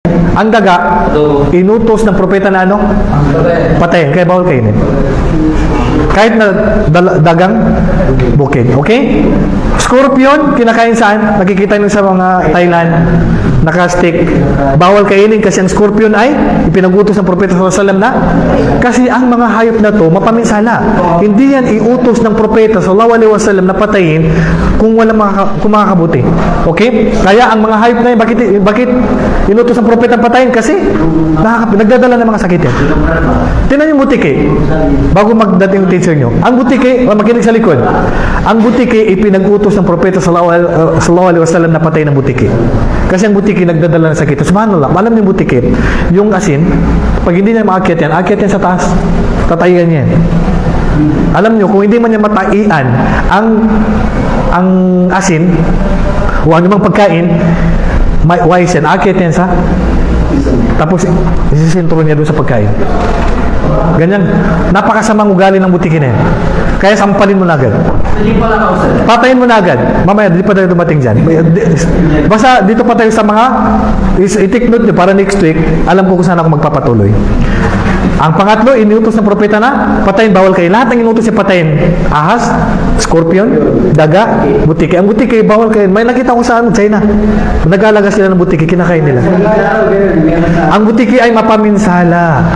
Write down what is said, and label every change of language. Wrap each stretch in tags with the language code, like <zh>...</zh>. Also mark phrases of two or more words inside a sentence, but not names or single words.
<tl>Ang daga, inutos ng propeta na ano? Patayin. Kaya bawal kainin. Kahit na dagang bukid. Okay? Scorpion, kinakain saan? Nakikita nyo sa mga Thailand, naka-stick. Bawal kainin kasi ang scorpion ay ipinagutos ng propeta</tl> <ar>صلى الله عليه وسلم</ar> <tl>na kasi ang mga hayop na to mapaminsala. Hindi yan iutos ng propeta</tl> <ar>صلى الله عليه وسلم</ar> <tl>na patayin kung wala makakabuti. Okay? Kaya ang mga hayop na yun, bakit inutos ng propeta patayin? Kasi nagdadala ng mga sakit yan. Tingnan yung butike. Bago magdating yung teacher nyo. Ang butike, makinig sa likod. Ang butike, ipinag-utos ng propeta</tl> <ar>صلى الله عليه وسلم</ar> <tl>na patayin ng butike. Kasi ang butike nagdadala ng sakit. Subhanallah, alam niyo yung butike, yung asin, pag hindi niya maakyat yan sa taas. Tatayan yan. Alam niyo, kung hindi man niya mataian ang asin, o anumang pagkain, wise yan, aakyat yan sa tapos isisintro niya doon sa pagkain. Ganyan, napakasamang ugali ng butiki na yan. Kaya sampalin mo na agad. Patayin mo na agad. Mamaya, di pa tayo dumating dyan. Basta dito pa tayo sa mga i-take note nyo para</tl> <en>next week,</en> <tl>alam ko kung saan ako magpapatuloy. Ang pangatlo, inutos ng propeta na patayin, bawal kayo. Lahat ng inutos niya patayin. Ahas, scorpion, daga, butiki. Ang butiki, bawal kayo. May nakita ko sa China. Nag-aalaga sila ng butiki, kinakain nila. Ang butiki ay mapaminsala.</tl>